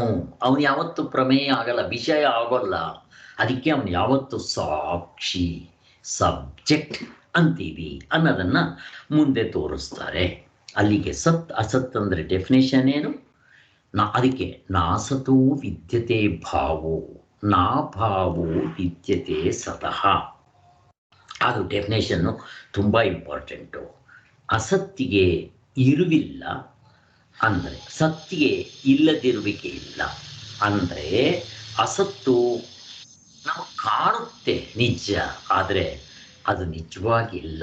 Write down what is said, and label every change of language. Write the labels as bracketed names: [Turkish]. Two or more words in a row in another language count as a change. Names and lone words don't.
[Kannada] ಅವನು ಯಾವತ್ತು ಪ್ರಮೇಯ ಆಗಲ್ಲ, ವಿಷಯ ಆಗೋಲ್ಲ. ಅದಕ್ಕೆ ಅವನು ಯಾವತ್ತು ಸಾಕ್ಷಿ, ಸಬ್ಜೆಕ್ಟ್ ಅಂತೀವಿ ಅನ್ನೋದನ್ನ ಮುಂದೆ ತೋರಿಸ್ತಾರೆ. ಅಲ್ಲಿಗೆ ಸತ್ ಅಸತ್ ಅಂದರೆ ಡೆಫಿನೇಷನ್ ಏನು? ಅದಕ್ಕೆ [Sanskrit] ನಾಸತೋ ವಿದ್ಯತೆ ಭಾವೋ ನಾ ಭಾವೋ ವಿದ್ಯತೆ ಸತಃ. [Kannada] ಅದು ಡೆಫಿನೇಷನ್ನು ತುಂಬ ಇಂಪಾರ್ಟೆಂಟು. ಅಸತ್ತಿಗೆ ಇರುವಿಲ್ಲ ಅಂದರೆ ಸತ್ತಿಗೆ ಇಲ್ಲದಿರುವಿಕೆ ಇಲ್ಲ. ಅಂದರೆ ಅಸತ್ತು ನಮಗೆ ಕಾಣುತ್ತೆ ನಿಜ, ಆದರೆ ಅದು ನಿಜವಾಗಿಲ್ಲ.